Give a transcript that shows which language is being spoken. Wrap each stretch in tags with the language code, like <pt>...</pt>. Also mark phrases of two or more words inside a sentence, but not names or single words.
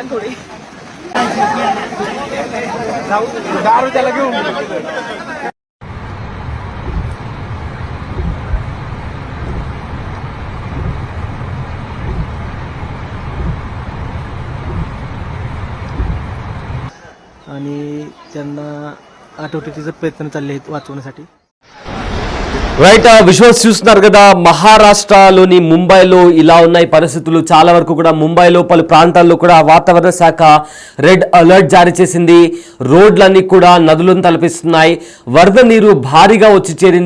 <mr>थोडी दारू त्याला घेऊन आणि त्यांना आटोटीचा प्रयत्न चालले आहेत वाचवण्यासाठी.</mr> <te>రైట్, విజువల్స్ చూస్తున్నారు కదా. మహారాష్ట్రలోని ముంబైలో ఇలా ఉన్నాయి పరిస్థితులు. చాలా వరకు కూడా ముంబైలో పలు ప్రాంతాల్లో కూడా వాతావరణ శాఖ</te> <en>red alert</en> <te>జారీ చేసింది. రోడ్లన్నీ కూడా నదులను తలపిస్తున్నాయి. వరద నీరు భారీగా వచ్చి చేరింది.</te>